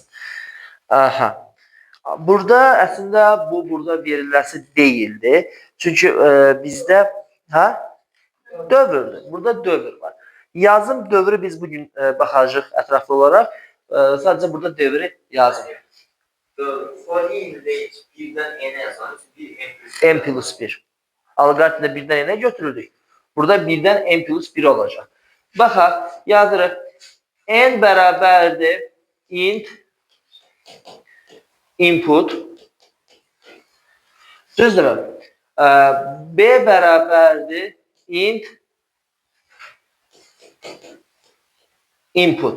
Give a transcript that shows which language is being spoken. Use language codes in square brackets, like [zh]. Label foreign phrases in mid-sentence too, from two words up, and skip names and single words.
[az] Aha. Burada əslində bu burada verilməsi deyildi. Çünki bizdə dövrdür. Burada dövr var. Yazım dövrü biz bugün baxacağıq ətraflı olaraq. Sadəcə burada dövrü yazın. [en] For in range [az] 1-dən n-ə yazarız. [en] N plus 1. [az] Alqoritmdə 1-dən n-ə götürüldük. Burada 1-dən n plus 1 olacaq. Baxaq, yazırıq. N bərabərdir [en] int input. [az] Düzdürmü? B bərabərdir [en] int input.